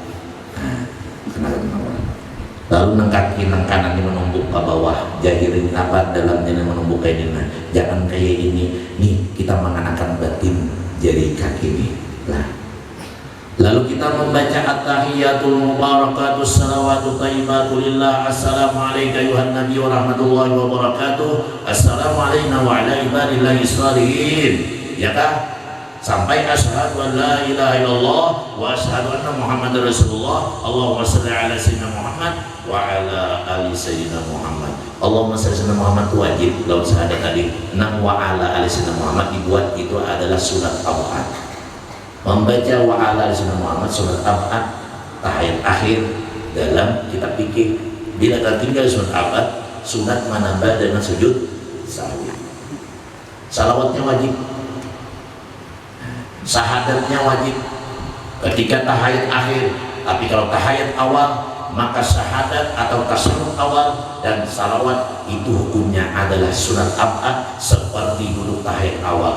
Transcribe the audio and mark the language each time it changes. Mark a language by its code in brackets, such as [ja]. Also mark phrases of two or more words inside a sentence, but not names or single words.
[id] Lalu nang kaki nang kanan ini menumbuk ke bawah, jahirin apa dalamnya menumbuk kayak gini. Jangan kayak ini. Nih kita menganakan batin. jari kaki ini. [ar] Nah, lalu kita membaca التحيات المباركات الصلوات الطيبات لله. السلام عليك أيها النبي ورحمة الله وبركاته. السلام عليكم وعلى عباد الله الصالحين. [id] Ya kah? [ar] Sampai أشهد أن لا إله إلا الله وأشهد أن محمدا رسول الله. اللهم صل على سيدنا محمد وعلى آل سيدنا محمد. اللهم صل سيدنا محمد [id] itu wajib laut syahadat tadi. Nam [ar] وعلى آل سيدنا محمد [id] dibuat itu adalah sunat abad. Membaca [ar] وعلى آل سيدنا محمد [id] sunat abad tahiyat akhir dalam kitab fikih. Bila tertinggal sunat abad, sunat menambah dengan sujud sahwi. Salawatnya wajib, syahadatnya wajib ketika tahiyat akhir. Tapi kalau tahiyat awal, maka syahadat atau tasyahud awal dan salawat itu hukumnya adalah sunat abad seperti duduk tahiyat awal.